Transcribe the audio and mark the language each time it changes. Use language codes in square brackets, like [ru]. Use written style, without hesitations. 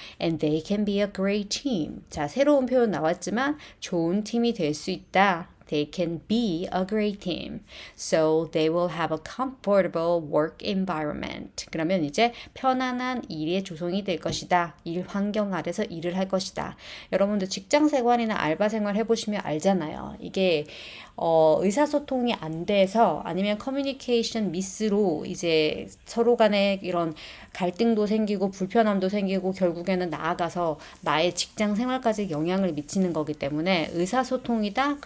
[en] And they can be a great team. [ko] 자, 새로운 표현 나왔지만 좋은 팀이 될 수 있다. [en] They can be a great team. So they will have a comfortable work environment. [ko] 그러면 이제 편안한 일의 조성이 될 것이다. 일 환경 아래서 일을 할 것이다. 여러분들 직장 생활이나 알바 생활 해보시면 알잖아요. 이게 의사소통이 안 돼서 아니면 커뮤니케이션 미스로 이제 서로 간에 이런 갈등도 생기고 불편함도 생기고 결국에는 나아가서 나의 직장 생활까지 영향을 미치는 거기 때문에 의사소통이다?